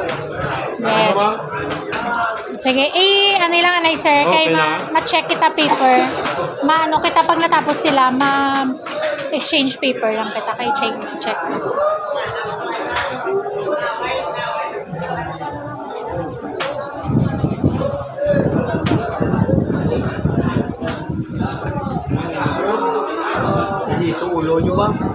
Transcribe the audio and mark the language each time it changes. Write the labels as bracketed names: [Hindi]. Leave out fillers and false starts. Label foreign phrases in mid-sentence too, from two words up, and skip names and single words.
[Hiligaynon] Yes. Sige, ano lang anay sir, kay Okay na. ma-check kita paper. Maano kita pag natapos sila, ma-exchange paper lang kita kay check. Hindi, sa ulo nyo ba?